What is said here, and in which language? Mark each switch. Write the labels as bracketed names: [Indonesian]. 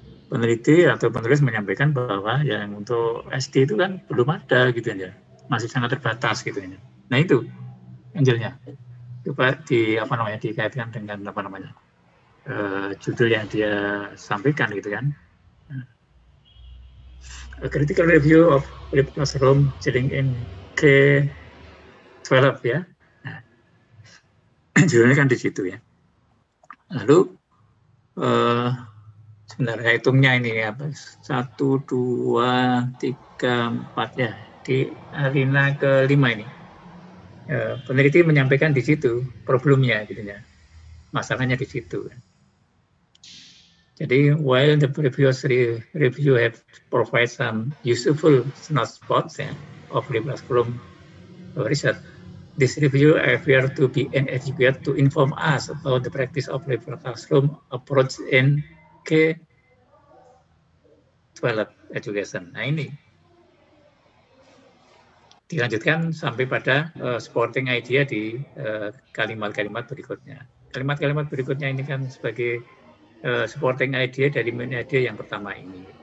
[Indonesian] Peneliti atau penulis menyampaikan bahwa yang untuk SD itu kan belum ada gitu ya, masih sangat terbatas gitu ya. Nah itu angelnya, coba dikaitkan dengan apa namanya judul yang dia sampaikan gitu kan. [English] A critical review of flipped classroom sitting in K-12 ya. [Indonesian] Nah, judulnya kan di situ ya. Lalu sebenarnya hitungnya ini apa? 1, 2, 3, 4 ya. Di alinea kelima ini. Peneliti menyampaikan di situ problemnya gitu ya. Masalahnya di situ. Jadi [English] while the previous review have provide some useful snotspots of flipped classroom research, this review appear to be inadequate to inform us about the practice of flipped classroom approach in K-12 education. [Indonesian] Nah ini dilanjutkan sampai pada supporting idea di kalimat-kalimat berikutnya. Kalimat-kalimat berikutnya ini kan sebagai supporting idea dari main idea yang pertama ini.